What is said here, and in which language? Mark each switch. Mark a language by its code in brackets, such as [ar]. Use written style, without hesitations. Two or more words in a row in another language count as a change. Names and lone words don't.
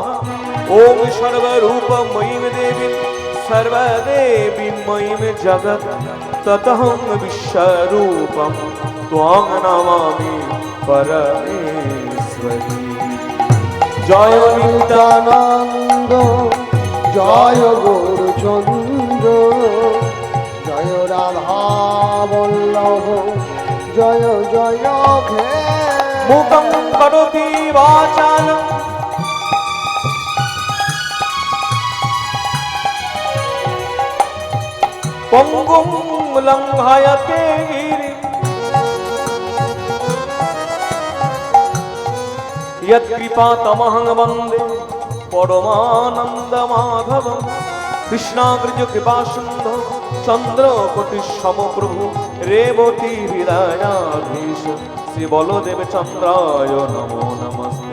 [sa] ওম সর্বরূপময়ীম দেবীম सर्वदेवीं मयीं जगत् ततहं विश्वरूपं त्वां नमामि परमेश्वरी। जय [bn] নিত্যানন্দ, জয় গৌরচন্দ্র, জয় রাধা বল্লভ, জয় জয় হে। [sa] मूकं करोति वाचालं, পঙ্গুং লঙ্ঘয়তে গিরিম, यत्कृपातमहं वन्दे परमानन्दमाधवं। कृष्णाग्रज कृपासिन्धो चन्द्रकोटिसमप्रभु, रेवती हृदयाधीश श्री बलदेव चन्द्राय नमो नमस्ते।